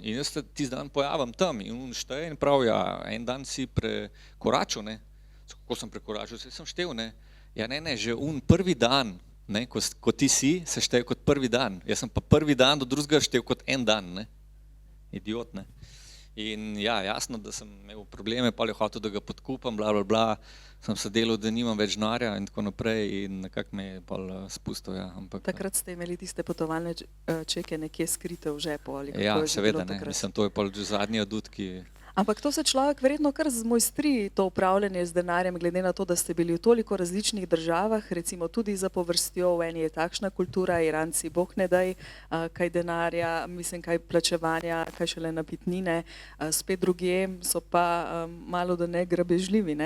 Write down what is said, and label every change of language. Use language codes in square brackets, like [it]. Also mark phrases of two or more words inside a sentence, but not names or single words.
[sl] In jaz se tisti dan pojavim tam in on šteje in prav, ja, en dan si prekoračil, ne. Kako sem prekoračil, sem štel, ne. Ja, ne, že prvi dan, ne, ko ti si, se šteje kot prvi dan. Jaz sem pa prvi dan do drugega štel kot en dan, ne. Idiot, ne. In ja, jasno, da sem imel probleme, pa je hotel, da ga podkupam, bla, bla, bla. Sem se delal, da nimam več denarja in tako naprej in nekako me je pol spustil, ja. Ampak, takrat ste imeli tiste potovalne čeke nekje skrite v žepu ali kako ja, je že seveda, bilo takrat? Mislim, to je pol že zadnji adut, ki... Ampak to se človek verjetno kar zmojstri, to upravljanje z denarjem, glede na to, da ste bili v toliko različnih državah, recimo tudi za povrstjo, v eni je takšna kultura, Iranci, bog ne daj, kaj denarja, mislim, kaj plačevanja, kaj šele napitnine, spet drugje so pa malo da ne grabežljivi, ne?